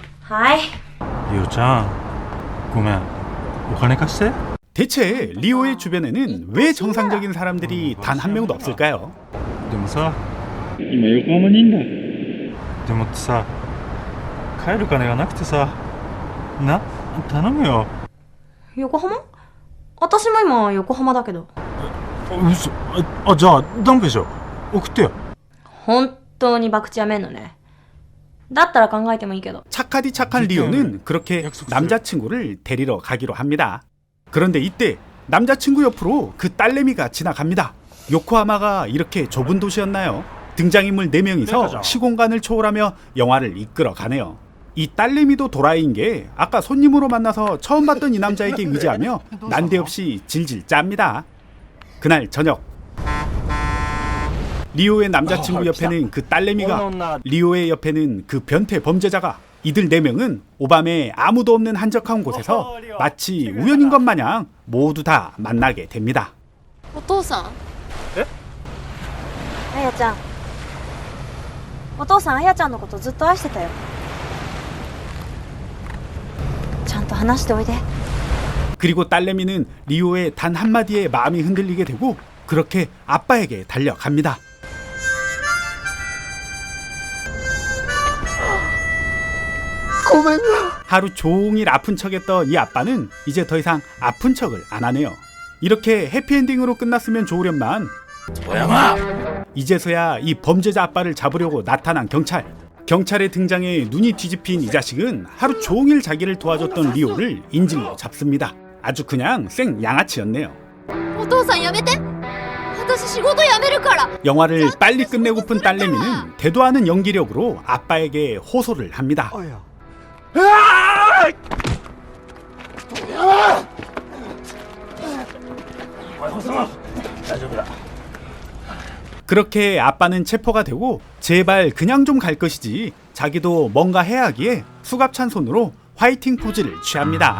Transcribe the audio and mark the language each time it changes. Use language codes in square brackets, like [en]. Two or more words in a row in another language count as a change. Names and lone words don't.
[ja] はい。リオちゃん、ごめん。お金貸して。 [ko] 대체 리오의 주변에는 왜 정상적인 사람들이 단 한 명도 없을까요? [ja] でもさ、今横浜にいんだ。でもってさ、帰る金がなくてさ、頼むよ。横浜？私も今横浜だけど。嘘。じゃあダンペじゃ送ってよ。本当に博打やめんのね。だったら考えてもいいけど。 [ko] 착하디 착한 리오는 그렇게 남자친구를 데리러 가기로 합니다. 그런데 이때 남자친구 옆으로 그 딸내미가 지나갑니다. 요코하마가 이렇게 좁은 도시였나요? 등장인물 4명이서 시공간을 초월하며 영화를 이끌어 가네요. 이 딸내미도 도라이인 게 아까 손님으로 만나서 처음 봤던 이 남자에게 의지하며 난데없이 질질 짭니다. 그날 저녁 리오의 남자친구 옆에는 그 딸내미가, 리오의 옆에는 그 변태 범죄자가, 이들 4명은 오밤에 아무도 없는 한적한 곳에서 마치 우연인 것 마냥 모두 다 만나게 됩니다. [ja] お父さんあやちゃん。お父さんあやちゃんのことずっと愛してたよ。ちゃんと話しておいで。 [ko] 그리고 딸내미는 리오의 단 한마디에 마음이 흔들리게 되고 그렇게 아빠에게 달려갑니다. 하루 종일 아픈 척했던 이 아빠는 이제 더 이상 아픈 척을 안 하네요. 이렇게 해피엔딩으로 끝났으면 좋으련만 이제서야 이 범죄자 아빠를 잡으려고 나타난 경찰. 경찰의 등장에 눈이 뒤집힌 이 자식은 하루 종일 자기를 도와줬던 리오를 인질로 잡습니다. 아주 그냥 생 양아치였네요. [ja] お父さんやめて私仕事辞めるから [ko] 영화를 빨리 끝내고픈 딸내미는 대도 않은 연기력으로 아빠에게 호소를 합니다. 그렇게 아빠는 체포가 되고 제발 그냥 좀 갈 것이지 자기도 뭔가 해야 하기에 수갑찬 손으로 화이팅 포즈를 취합니다.